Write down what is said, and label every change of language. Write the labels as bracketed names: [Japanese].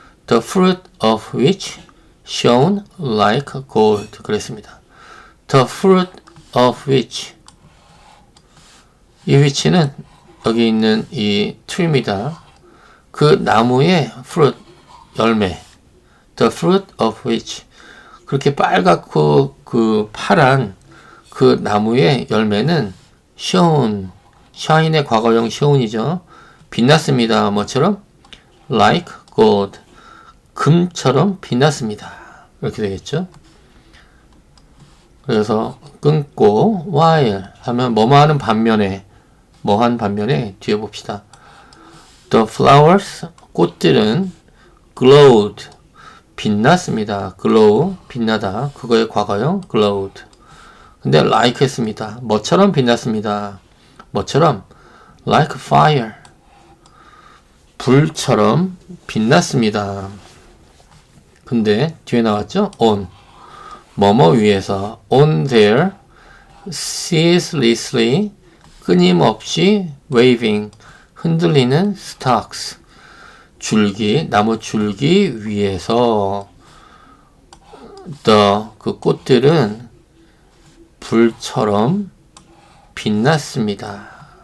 [English] The fruit of which shone like gold. [Korean] 그랬습니다. [English] The fruit of which, [Korean] 이 which는 여기 있는 이 tree입니다. 그 나무의 fruit, 열매. [English] The fruit of which, [Korean] 그렇게 빨갛고 그 파란 그 나무의 열매는 shone, shine의 과거형 shone이죠. 빛났습니다. 뭐처럼? [English] like gold, [Korean] 금처럼 빛났습니다. 이렇게 되겠죠. 그래서 끊고 while 하면 뭐뭐 하는 반면에, 뭐한 반면에 뒤에 봅시다. [English] The flowers, [Korean] 꽃들은 [English] glowed, [Korean] 빛났습니다. glow, 빛나다. 그거의 과거형 glowed. 근데 like 했습니다. 뭐처럼 빛났습니다. 뭐처럼? [English] like fire, [Korean] 불처럼 빛났습니다. 근데 뒤에 나왔죠? on, 뭐뭐 위에서, [English] on their ceaselessly, [Korean] 끊임없이 waving, 흔들리는 stalks, 줄기, 나무 줄기 위에서 그 꽃들은 불처럼 빛났습니다.